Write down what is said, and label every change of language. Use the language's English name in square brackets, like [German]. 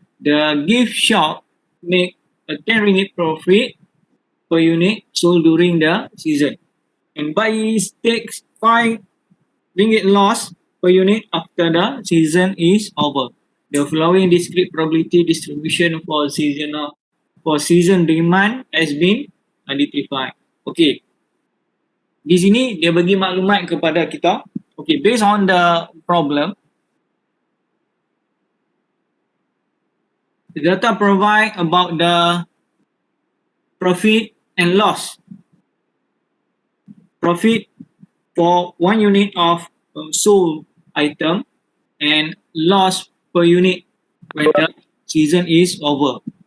[English] The gift shop make a 10 ringgit profit per unit sold during the season, and buys takes 5 ringgit loss per unit after the season is over. The following discrete probability distribution for season demand has been identified. [Malay] Okay, di sini dia bagi maklumat kepada kita. [English] Okay, based on the problem, the data provide about the profit and loss. Profit for 1 unit of sold item and loss per unit when the season is over.